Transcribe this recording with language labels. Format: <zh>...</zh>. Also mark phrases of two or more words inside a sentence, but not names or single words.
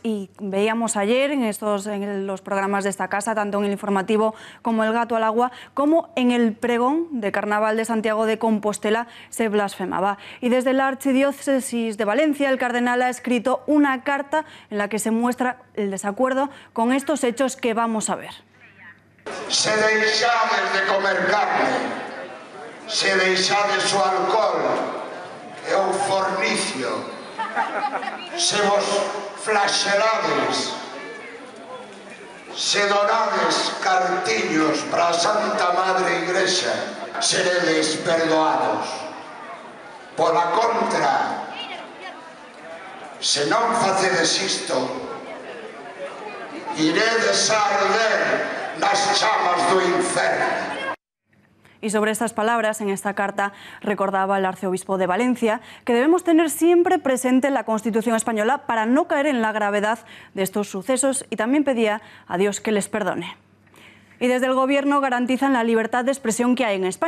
<es>Y veíamos ayer en los programas de esta casa, tanto en el informativo como El Gato al Agua, como en el pregón de Carnaval de Santiago de Compostela se blasfemaba. Y desde la Archidiócesis de Valencia, el cardenal ha escrito una carta en la que se muestra el desacuerdo con estos hechos que vamos a ver.</es> <gl>Se deixades de comer carne, se deixades o alcohol e o fornicio, se vos flaxelades, se donades cartiños para a Santa Madre Igrexa, seredes perdoados. Pola contra, se non facedes isto, iredes a arder nas chamas do inferno.</gl> <es>Y sobre estas palabras, en esta carta recordaba el arzobispo de Valencia que debemos tener siempre presente la Constitución española para no caer en la gravedad de estos sucesos, y también pedía a Dios que les perdone. Y desde el Gobierno garantizan la libertad de expresión que hay en España.</es>